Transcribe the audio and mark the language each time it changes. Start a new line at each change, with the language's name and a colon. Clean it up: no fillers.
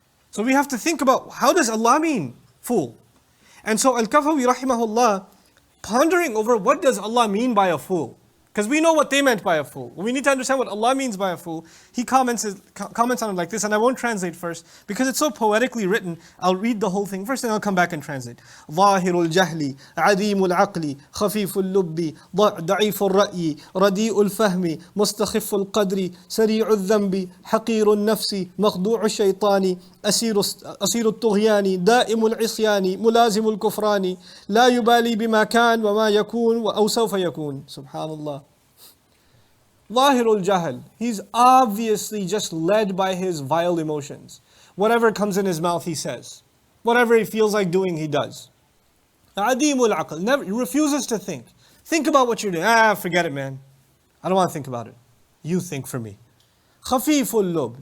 English: So we have to think about, how does Allah mean fool? And so Al-Kafawi rahimahullah, pondering over what does Allah mean by a fool? Because we know what they meant by a fool. We need to understand what Allah means by a fool. He comments on it like this, and I won't translate first because it's so poetically written. I'll read the whole thing first and I'll come back and translate.
Arabic: ظاهر الجهل عديم العقل خفيف اللب ضعيف الرأي رديء الفهم مستخف القدر سريع الذنب حقير النفس مخدوع الشيطان أسير الطغيان دائم العصيان ملازم الكفران لا يبالي بما كان وما يكون أو سوف يكون.
English: Subhanallah. Zahirul Jahl. He's obviously just led by his vile emotions. Whatever comes in his mouth, he says. Whatever he feels like doing, he does. Adimul Aql. He refuses to think. Think about what you're doing. Forget it, man. I don't want to think about it. You think for me. Khafiful lub.